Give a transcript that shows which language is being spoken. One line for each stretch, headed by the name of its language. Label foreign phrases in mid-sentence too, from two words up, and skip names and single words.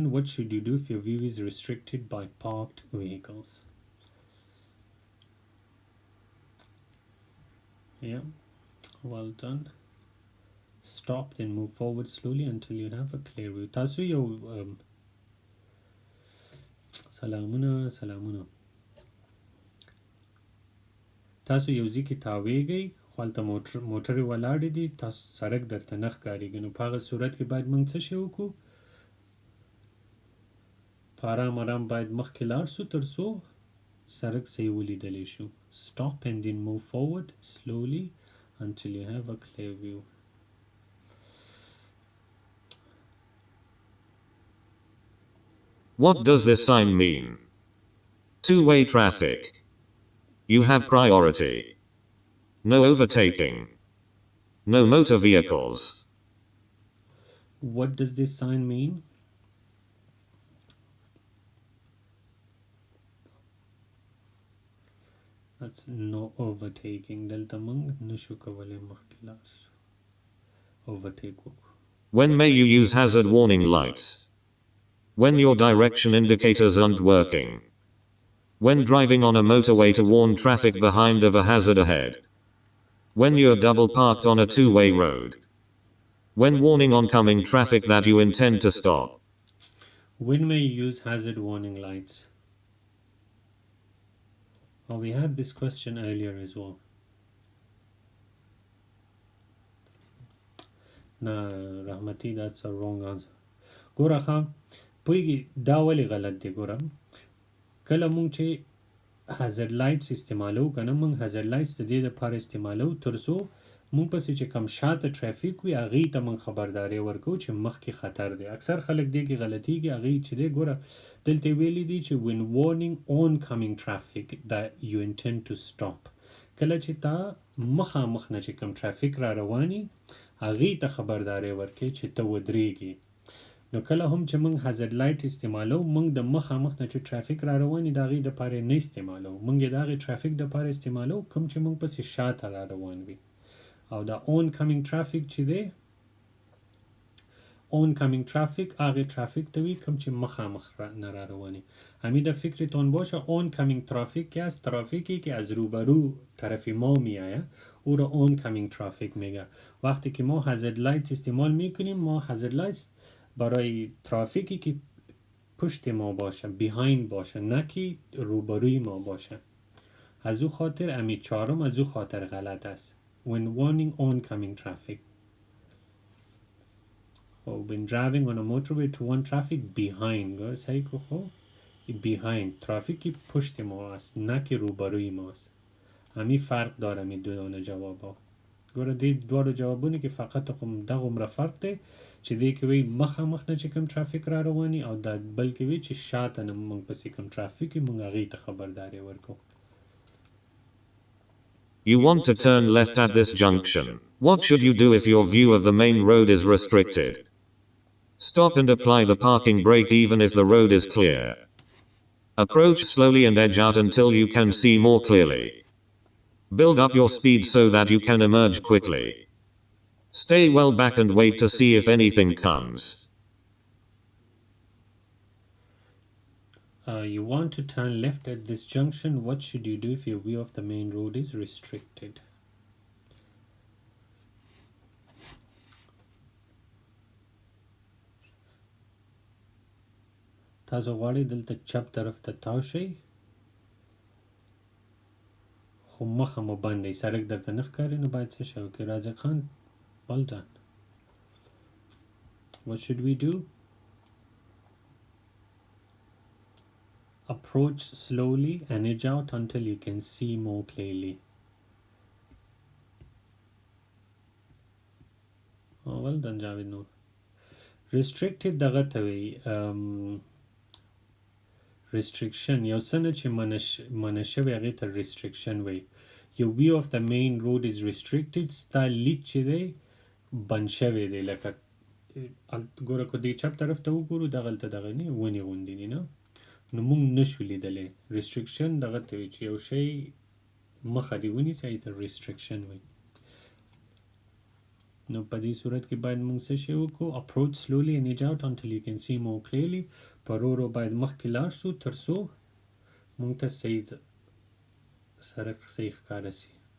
English: What should you do if your view is restricted by parked vehicles? Yeah, well done. Stop, then move forward slowly until you have a clear view. Tasu yo salamuna.
Pashto: تاسو یو ځای کې تاویږئ خپلته موټرې ولاړې دي، تاسو سړک درته نه ښکارېږي، نو په هغه صورت کې باید موږ څه شی وکړو؟ په ارام ارام باید مخکې لاړ شو تر څو سړک صحیح ولیدلی شو.
English: Stop and then move forward slowly until you have a clear view. What does this sign mean? Two-way traffic. You have priority. No overtaking. No motor vehicles. What does this sign mean? That's no overtaking.
Pashto: دلته موږ نشو کولی مخکې لاړ شو. Overtake وکړو.
English: When may you use hazard warning lights? When your direction indicators aren't working. When driving on a motorway to warn traffic behind of a hazard ahead. When you're double parked on a two-way road. When warning oncoming traffic that you intend to stop. When may you use hazard warning lights? Oh, we had this question earlier as well. No, Rahmati, that's a wrong answer.
Pashto: ګوره ښه پوهېږي دا ولې غلط دی. ګوره کله مونږ چې
English: hazard lights
Pashto: استعمالو که نه، مونږ
English: hazard lights
Pashto: د دې دپاره استعمالو تر څو مونږ پسې چې کم شاته ټرافیک وي هغې ته مونږ خبرداری ورکوو چې مخکې خطر دی. اکثر خلک دې کې غلطیږي. هغې چې دی ګوره دلته ویلي دي چې
English: when warning oncoming traffic that you intend to stop.
Pashto: کله چې تا مخامخ نه چې کم ټرافیک را رواني هغې ته خبرداری ورکوي چې ته ودرېږي. نو کله هم چې موږ
English: hazard light
Pashto: استعمالو موږ د مخامخ نه چې ټرافیک را رواني د هغې دپاره نه استعمالو، موږ یې د هغې ټرافیک دپاره استعمالو کوم چې موږ پسې شاته را روان وي. او دا
English: oncoming traffic
Pashto: چې دی،
English: oncoming traffic
Pashto: هغه traffic ته وی کوم چې مخامخ نه را رواني.
Persian: همین فکرتون باشه
English: oncoming traffic
Persian: که از ترافیکی که از روبرو طرف ما میآید او را
English: oncoming traffic
Persian: میگه. وقتی که ما
English: hazard lights
Persian: استعمال میکنیم ما
English: hazard lights
Persian: برای ترافیکی که پشت ما باشه، behind باشه، نه که روبروی ما باشه. از او خاطر امی چهارم از او خاطر غلط است.
English: when warning oncoming traffic. when driving on a motorway to warn traffic behind.
Persian: صحیح کو خو behind ترافیکی پشت ما است نه که روبروی ماست. همین فرق داره می دو جوابا.
Pashto: ګوره دې دوه جوابونه کې فقط دغه فرق دی چې دې کې وی مخامخ نه چې کوم ټرافیک را رواني او دا بلکې وی چې شاته نه موږ پسې کوم ټرافیک موږ هغې ته خبرداری ورکو.
English: You want to turn left at this junction. What should you do if your view of the main road is restricted? Stop and apply the parking brake even if the road is clear. Approach slowly and edge out until you can see more clearly. Build up your speed so that you can emerge quickly. Stay well back and wait to see if anything comes. You want to turn left at this junction. What should you do if your view of the main road is restricted?
Pashto: تاسو غواړئ دلته چپ طرف ته تاو شئ خو مخه مو بندئ، سړک درته نه ښکاري، نو باید څه شی وکړئ؟
English: رازق خان well done. What should we do? Approach slowly and edge out until you can see more clearly. Oh, well done Javed Noor.
Pashto: Restricted دغه ته وی restriction یو څه نه چې منع شوی هغې ته restriction وی.
English: Your view of the main road is restricted.
Pashto: ستا لید چې دی بند شوی دی، لکه ګوره که دې چپ طرف ته وګورو دغلته دغه نه ونې غوندې دي نه، نو موږ نشو لیدلی. restriction دغه ته وی چې یو شی مخه دې ونیسي هغې ته restriction وی. نو په دې صورت کې باید موږ څه شی وکړو؟
English: approach slowly and edge out until you can see more clearly.
Pashto: په ورو ورو باید مخکې لاړ شو تر څو موږ ته صحیح سړک صحیح ښکاره سي.